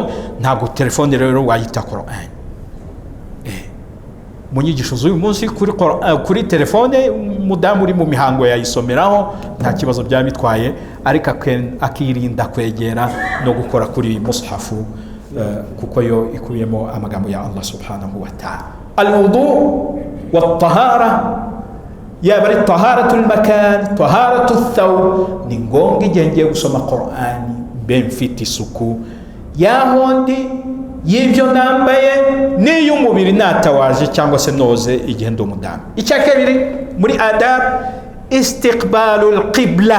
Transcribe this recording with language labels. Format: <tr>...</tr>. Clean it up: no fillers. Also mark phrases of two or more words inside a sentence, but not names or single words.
<rw>Ntabwo telefone rero wayita Qur'an. Mu nyigisho z'uyu munsi kuri telefone umudamu uri mu mihango yayisomeraho, nta kibazo byaba bitwaye, ariko akirinda kwegera no gukora kuri mushafu, kuko yo ikubiyemo amagambo ya</rw> <ar>الله سبحانه وتعالى. الوضوء والطهارة,</ar> <rw>yaba ari</rw> <ar>طهارة المكان، طهارة الثوب,</ar> <rw>ni ngombwa igihe ngiye gusoma Qur'an mbe mfite isuku yahondi y'ibyo nambaye n'iy'umubiri natawaje cyangwa se noze igihe ndi umudamu. Icya kabiri muri adab,</rw> <ar>استقبال القبلة.</ar>